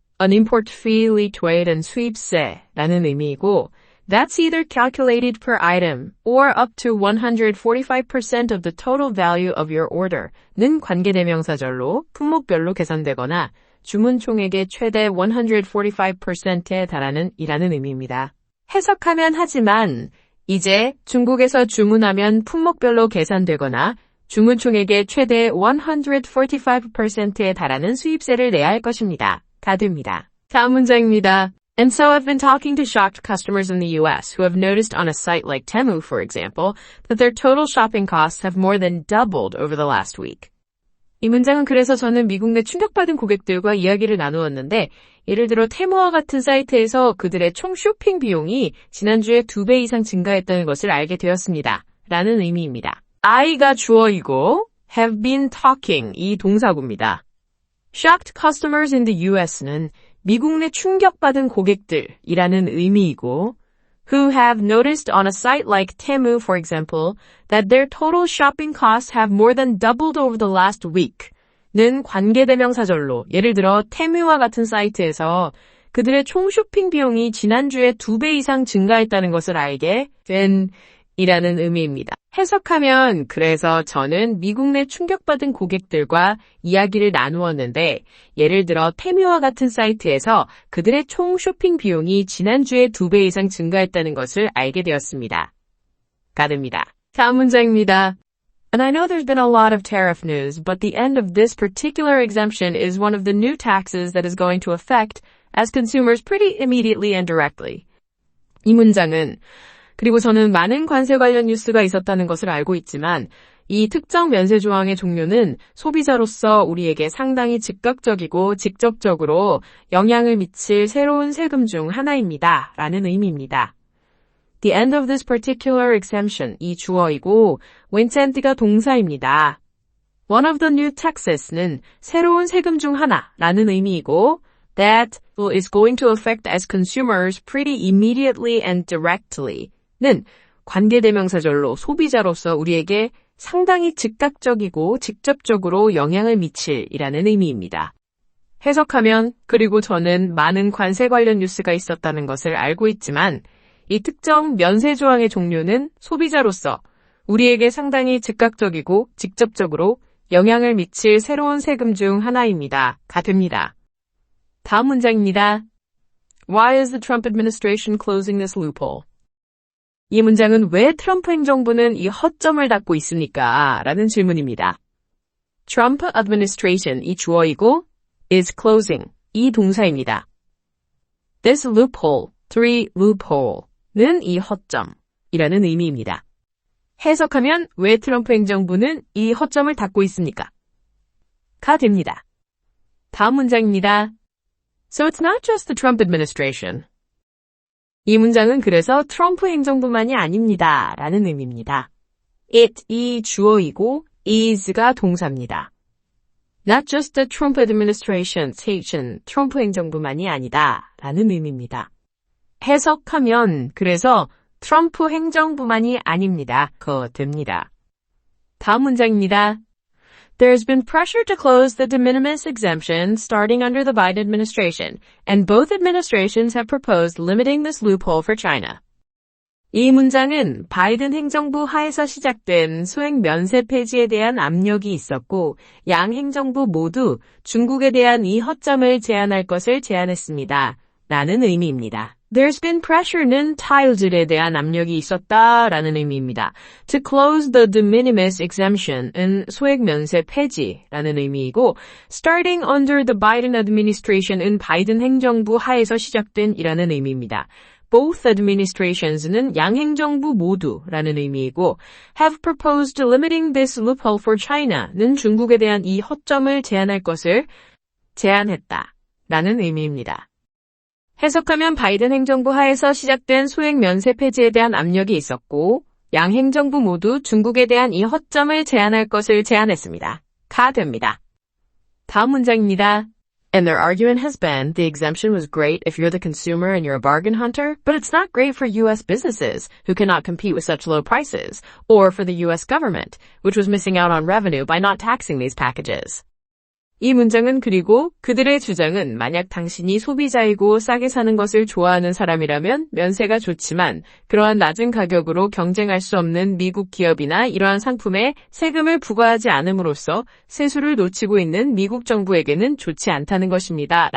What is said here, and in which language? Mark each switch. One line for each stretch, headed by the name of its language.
English: An import fee,
Korean: 리투에이든 수입세라는 의미이고
English: That's either calculated per item or up to 145% of the total value of your order
Korean: 는 관계대명사절로 품목별로 계산되거나 주문 총액의 최대 145%에 달하는 이라는 의미입니다. 해석하면 하지만 이제 중국에서 주문하면 품목별로 계산되거나 주문 총액의 최대 145%에 달하는 수입세를 내야 할 것입니다. 가 됩니다. 다음 문장입니다.
English: And so I've been talking to shocked customers in the US who have noticed on a site like Temu, for example, that their total shopping costs have more than doubled over the last week.
Korean: 이 문장은 그래서 저는 미국 내 충격받은 고객들과 이야기를 나누었는데 예를 들어 테무와 같은 사이트에서 그들의 총 쇼핑 비용이 지난주에 2배 이상 증가했다는 것을 알게 되었습니다. 라는 의미입니다.
English: I
Korean: 가 주어이고
English: have been talking
Korean: 이 동사구입니다.
English: Shocked customers in the US
Korean: 는 미국 내 충격받은 고객들이라는 의미이고
English: who have noticed on a site like Temu, for example, that their total shopping costs have more than doubled over the last week
Korean: 는 관계대명사절로 예를 들어 테무와 같은 사이트에서 그들의 총 쇼핑 비용이 지난주에 2배 이상 증가했다는 것을 알게 된 이라는 의미입니다. 해석하면 그래서 저는 미국 내 충격받은 고객들과 이야기를 나누었는데 예를 들어 테뮤와 같은 사이트에서 그들의 총 쇼핑 비용이 지난주에 2배 이상 증가했다는 것을 알게 되었습니다. 가 됩니다. 다음 문장입니다.
English: And I know there's been a lot of tariff news, but the end of this particular exemption is one of the new taxes that is going to affect as consumers pretty immediately and directly.
Korean: 이 문장은 그리고 저는 많은 관세 관련 뉴스가 있었다는 것을 알고 있지만 이 특정 면세 조항의 종료는 소비자로서 우리에게 상당히 즉각적이고 직접적으로 영향을 미칠 새로운 세금 중 하나입니다. 라는 의미입니다.
English: The end of this particular exemption
Korean: 이 주어이고
English: wentend
Korean: 가 동사입니다.
English: One of the new taxes
Korean: 는 새로운 세금 중 하나라는 의미이고
English: that is going to affect as consumers pretty immediately and directly
Korean: 는 관계대명사절로 소비자로서 우리에게 상당히 즉각적이고 직접적으로 영향을 미칠 이라는 의미입니다. 해석하면 그리고 저는 많은 관세 관련 뉴스가 있었다는 것을 알고 있지만 이 특정 면세 조항의 종료는 소비자로서 우리에게 상당히 즉각적이고 직접적으로 영향을 미칠 새로운 세금 중 하나입니다. 가 됩니다. 다음 문장입니다.
English: Why is the Trump administration closing this loophole?
Korean: 이 문장은 왜 트럼프 행정부는 이 허점을 닫고 있습니까? 라는 질문입니다. Trump administration 이 주어이고
English: is closing
Korean: 이 동사입니다.
English: This loophole, loophole
Korean: 는 이 허점이라는 의미입니다. 해석하면 왜 트럼프 행정부는 이 허점을 닫고 있습니까? 가 됩니다. 다음 문장입니다.
English: So it's not just the Trump administration.
Korean: 이 문장은 그래서 트럼프 행정부만이 아닙니다. 라는 의미입니다.
English: It,
Korean: 이 주어이고
English: is
Korean: 가 동사입니다.
English: Not just the Trump administration,
Korean: 트럼프 행정부만이 아니다. 라는 의미입니다. 해석하면 그래서 트럼프 행정부만이 아닙니다. 가 됩니다. 다음 문장입니다.
English: There's been pressure to close the de minimis exemption starting under the Biden administration, and both administrations have proposed limiting this loophole for China.
Korean: 이 문장은 바이든 행정부 하에서 시작된 소액 면세 폐지에 대한 압력이 있었고 양 행정부 모두 중국에 대한 이 허점을 제한할 것을 제안했습니다. 라는 의미입니다.
English: There's been pressure
Korean: 는 타일들에 대한 압력이 있었다라는 의미입니다.
English: To close the de minimis exemption
Korean: 은 소액 면세 폐지라는 의미이고
English: starting under the Biden administration
Korean: 은 바이든 행정부 하에서 시작된 이라는 의미입니다.
English: Both administrations
Korean: 는 양 행정부 모두라는 의미이고
English: have proposed limiting this loophole for China
Korean: 는 중국에 대한 이 허점을 제한할 것을 제한했다 라는 의미입니다. 해석하면 바이든 행정부 하에서 시작된 소액 면세 폐지에 대한 압력이 있었고 양 행정부 모두 중국에 대한 이 허점을 제한할 것을 제안했습니다. 가 됩니다. 다음 문장입니다.
English: And their argument has been the exemption was great if you're the consumer and you're a bargain hunter, but it's not great for U.S. businesses who cannot compete with such low prices, or for the U.S. government, which was missing out on revenue by not taxing these packages.
Korean: 이 문장은 그리고 그들의 주장은 만약 당신이 소비자이고 싸게 사는 것을 좋아하는 사람이라면 면세가 좋지만 그러한 낮은 가격으로 경쟁할 수 없는 미국 기업이나 이러한 상품에 세금을 부과하지 않음으로써 세수를 놓치고 있는 미국 정부에게는 좋지 않다는 것입니다.